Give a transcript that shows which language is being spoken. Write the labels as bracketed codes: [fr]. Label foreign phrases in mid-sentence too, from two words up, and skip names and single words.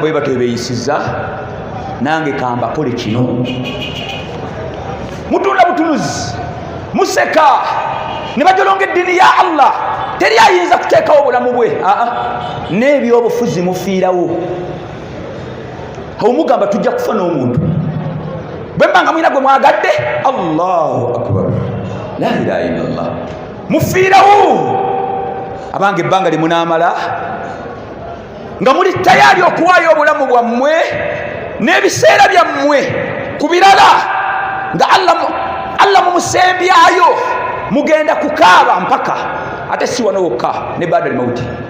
[lg] bwe bato beeyisiza nange kambakole kino mutunula butunuzi museka ne bajolonga eddiini ya Allah teri ayinza kuteekawo obulamu bwe n'ebyobufuzi mufiirawo awo mugamba tujja kufa n'omuntu bwe mbanga mwina gwe mwagadde [ar] الله أكبر لا إله إلا الله [lg] mufiirawo abange ebbanga limunaamala nga muli tayari okuwaayo obulamu bwammwe n'ebiseera byammwe ku birala nga Allah mumusembyayo mugenda kukaaba mpaka ate si wano wokka ne [sw] baada mauti